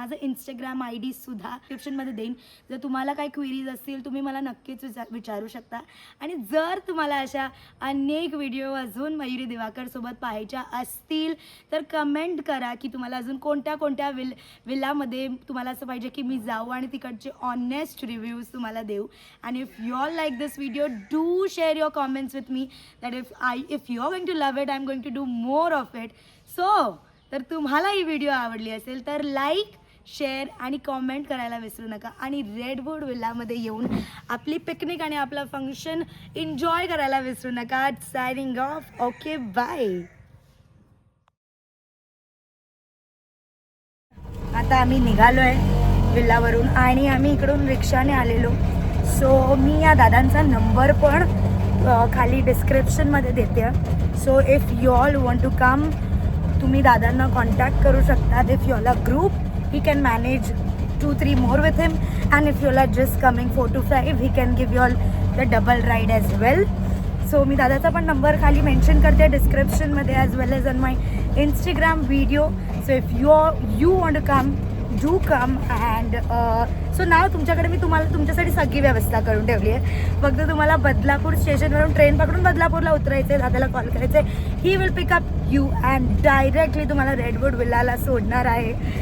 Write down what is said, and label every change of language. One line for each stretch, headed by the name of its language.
Marathi: माझं Instagram ID सुद्धा डिस्क्रिप्शनमध्ये देईन. जर तुम्हाला काही क्वेरीज असतील तुम्ही मला नक्कीच विचारू शकता. आणि जर तुम्हाला अशा अनेक व्हिडिओ अजून मयुरी दिवाकरसोबत पाहायच्या असतील तर कमेंट करा की तुम्हाला अजून कोणत्या विलामध्ये तुम्हाला असं पाहिजे की मी जाऊ आणि तिकडचे ऑनेस्ट रिव्ह्यूज तुम्हाला देऊ.
English: And if you all like this video, do share your comments with me that if you're going to love it, I'm going to do more of it.
Marathi: So, तर तुम्हाला ही व्हिडिओ आवडली असेल तर like, share आणि comment करायला विसरू नका. आणि रेडवूड विलामध्ये येऊन आपली पिकनिक आणि आपला फंक्शन एन्जॉय करायला विसरू नका.
English: Signing off. Okay, bye.
Marathi: आता आम्ही निघालो आहे विल्लावरून आणि आम्ही इकडून रिक्षाने आलेलो. सो मी या दादांचा नंबर पण खाली डिस्क्रिप्शनमध्ये देते.
English: so if you all want to come,
Marathi: तुम्ही दादांना कॉन्टॅक्ट करू शकता.
English: If you all a group, he can manage 2-3 more with him, and if you are just coming 4 to 5, he can give you all the double ride as well.
Marathi: So मी दादाचा पण number खाली mention करते डिस्क्रिप्शनमध्ये,
English: As well as on my Instagram video. So if you want to come, do come. And so
Marathi: नाव तुमच्याकडे मी तुमच्यासाठी सगळी व्यवस्था करून ठेवली आहे. फक्त तुम्हाला बदलापूर स्टेशनवरून ट्रेन पकडून बदलापूरला उतरायचं आहे, दादाला कॉल करायचं आहे,
English: he will pick up you and directly
Marathi: तुम्हाला रेडवूड विल्लाला सोडणार आहे.